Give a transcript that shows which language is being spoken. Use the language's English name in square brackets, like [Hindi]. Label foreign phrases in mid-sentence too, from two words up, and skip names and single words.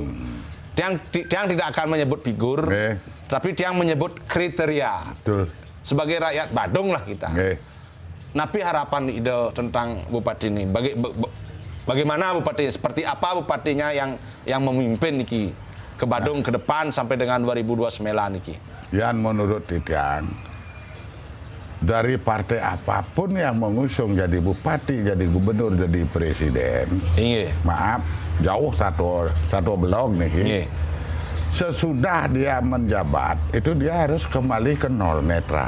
[Indonesian] Dia tidak akan menyebut figur, tapi dia menyebut kriteria. Betul. Sebagai rakyat Badung lah kita. Tapi harapan ide tentang Bupati ini, bagaimana Bupati, seperti apa Bupatinya yang memimpin niki ke Badung ke depan sampai dengan 2029 niki. Yang menurut Titian, dari partai apapun yang mengusung jadi bupati, jadi gubernur, jadi presiden, maaf, jauh satu blok nih. Sesudah dia menjabat, itu dia harus kembali ke nol, netral.